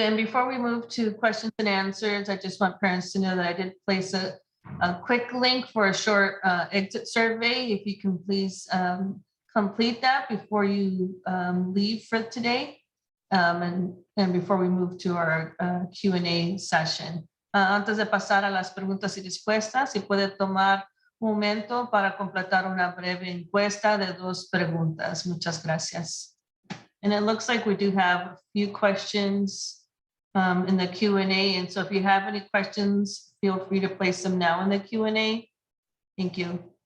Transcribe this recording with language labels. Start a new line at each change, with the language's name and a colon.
English: And before we move to questions and answers, I just want parents to know that I did place a quick link for a short exit survey. If you can please complete that before you leave for today. And before we move to our Q&A session.
Spanish: Antes de pasar a las preguntas y respuestas, si puede tomar un momento para completar una breve encuesta de 2 preguntas. Muchas gracias.
English: And it looks like we do have a few questions in the Q&A. And so if you have any questions, feel free to place them now in the Q&A. Thank you.